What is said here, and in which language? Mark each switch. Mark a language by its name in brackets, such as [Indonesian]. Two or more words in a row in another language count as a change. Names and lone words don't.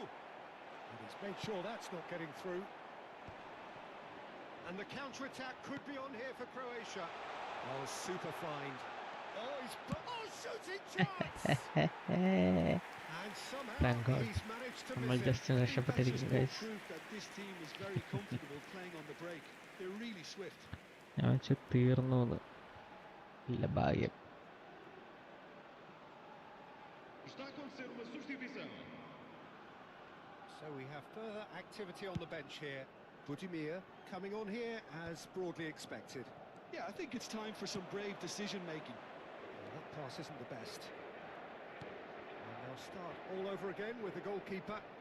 [English] And he's made sure that's not getting through. And the counter-attack could be on here for Croatia. Oh, super find. Oh, shooting chance! And somehow Thank God. he's managed to [Malayalam] നമ്മൾ [English] miss it. [Malayalam] just രക്ഷപ്പെട്ടിരിക്കുന്നു guys. [English] Proof that this team is very comfortable playing on the break. They're really swift. [Malayalam] ഞാൻ വെച്ച് തീർന്നു എന്ന്. ഇല്ല ഭാഗ്യം. [Portuguese] Está a acontecer uma substituição. [English] So we have further activity on the bench here. Budimir coming on here as broadly expected. Yeah, I think it's time for some brave decision-making. Well, that pass isn't the best. And they'll start all over again with the goalkeeper.